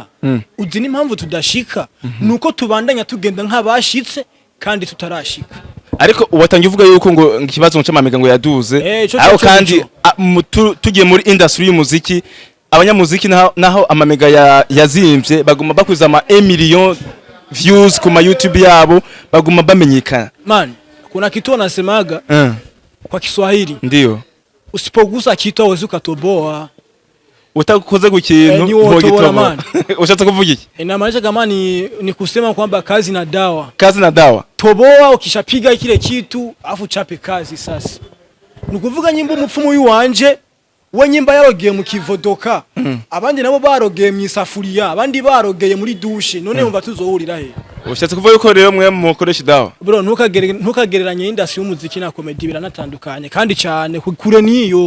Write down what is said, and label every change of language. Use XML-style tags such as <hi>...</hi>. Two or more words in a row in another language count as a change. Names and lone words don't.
<rn>Uzi n'impamvu tudashika. Nuko tubandanya tugenda nk'abashitse kandi tutarashika. Ariko watangiye uvuga yuko ngo ikibazo cy'amamega ngo yaduze. Aho kandi tugiye muri industry y'umuziki abanyamuziki naho amamega yazimvye baguma bakuza ama 1</rn> <en>million views</en> <rn>ku ma YouTube yabo baguma bamenyekana.</rn> <sw>Man, kuna kitu wanasemaga kwa Kiswahili. Ndio. Usipogusa kitu hauwezi ukatoboa.</sw> <rn>Utakoze gukintu ntogitoboa. Ushatse kuvuga iki?</rn> <sw>Inamaanisha kama ni kusema kwamba kazi na dawa. Kazi na dawa. Toboa ukishapiga kile kitu afu chape kazi sasa.</sw> <rn>Nukuvuga nyimbo umupfumu w'iwanje we nyimba yarogeye mu kivodoka. Abandi nabo barogeye mu isafuriya, abandi barogeye muri douche. None umva tuzohurira he? Ushatse kuvuga yuko rero mwe mukoresha dawa. Bro ntukagereranye industry y'umuziki na comedy biranatandukanye kandi cyane kure niyo.</rn>